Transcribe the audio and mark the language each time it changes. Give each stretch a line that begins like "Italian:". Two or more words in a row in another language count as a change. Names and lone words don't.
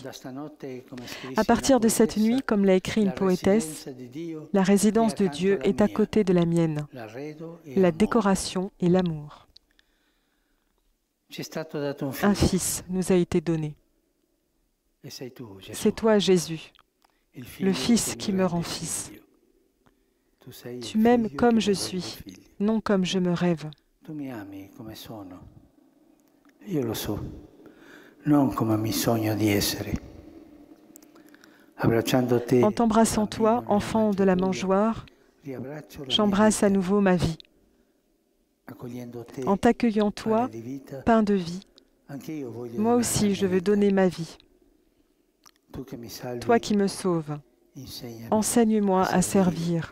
French: À partir de cette nuit, comme l'a écrit une poétesse, la résidence de Dieu est à côté de la mienne, la décoration et l'amour. Un fils nous a été donné. C'est toi, Jésus, le Fils qui me rend fils. Tu m'aimes comme je suis, non comme je me rêve.
Italian: Tu mi ami come sono. Io lo so, non come mi sogno di essere.
French: En t'embrassant toi, enfant de la mangeoire, j'embrasse à nouveau ma vie. En t'accueillant toi, pain de vie, moi aussi je veux donner ma vie. Toi qui me sauves, enseigne-moi à servir.